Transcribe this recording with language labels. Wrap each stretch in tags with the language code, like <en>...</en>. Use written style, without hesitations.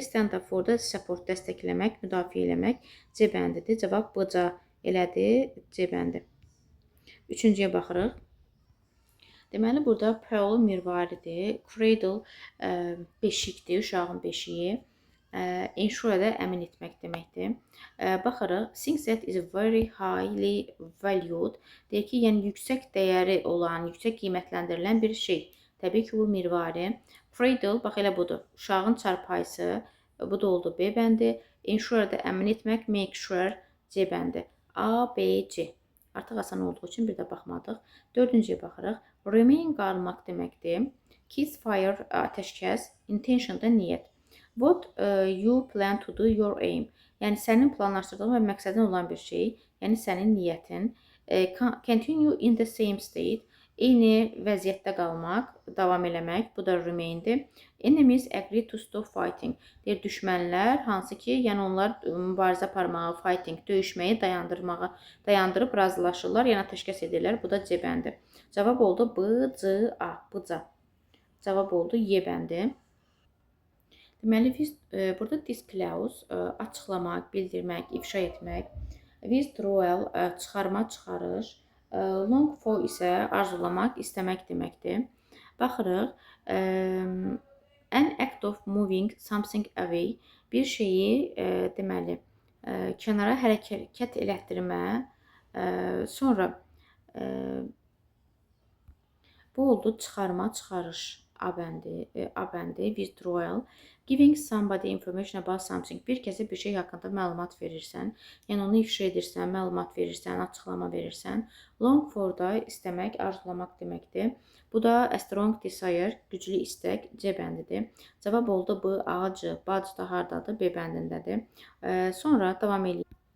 <az>Stand up for da support dəstəkləmək, müdafiə eləmək C bəndidir. Cavab B elədir, C bəndi. 3-cüyə baxırıq. Deməli, burada Pearl mirvaridir. Cradle beşikdir, uşağın beşiyi. Ensure də əmin etmək deməkdir. Baxırıq.</az> <en>Things that is very highly valued.</en> <az>Deyir ki, yəni yüksək dəyəri olan, yüksək qiymətləndirilən bir şey. Təbii ki, bu mirvari. Cradle, bax elə budur. Uşağın çarpayısı, bu da oldu B bəndi. Ensure də əmin etmək, make sure C bəndi. A, B, C. Artıq asan olduğu üçün bir də baxmadıq. 4-cüyə baxırıq. Remain qalmaq deməkdir. Kiss fire, ateşkəs. Intention da niyyət.</az> <en>What you plan to do, your aim.</en> <az>Yəni sənin planlaşdırdığın və məqsədin olan bir şey, yəni sənin niyyətin.</az> <en>Continue in the same state.</en> <az>Eyni vəziyyətdə qalmaq, davam eləmək, bu da remaindir.</az> <en>Enemies agree to stop fighting.</en> <az>Deyir, düşmənlər, hansı ki, yəni onlar mübarizə aparmağı, fighting, döyüşməyi dayandırıb razılaşırlar, yəni ateşkəs edirlər. Bu da C bəndi. Cavab oldu B, C, A. B-ca. Cavab oldu Y bəndi. Deməli, burada disclose, açıqlamaq, bildirmək, ifşa etmək. Withdrawal, çıxarma, çıxarış. Long for isə arzulamaq, istəmək deməkdir. Baxırıq.</az> <en>An act of moving something away.</en> <az>Bir şeyi, deməli, kənara hərəkət elətdirmə. Sonra bu oldu çıxarma, çıxarış. A bəndi, withdrawal.</az> <en>Giving somebody information about something.</en> <az>Bir kəsə bir şey haqqında məlumat verirsən, yəni onu ifşa edirsən, məlumat verirsən, açıqlama verirsən. Long for da istəmək, arzulamaq deməkdir. Bu da</az> <en>a strong desire,</en> <az>güclü istək, C bəndidir. Cavab oldu B, A, C. Badge da hardadır? B bəndindədir. Sonra davam edelim.</az>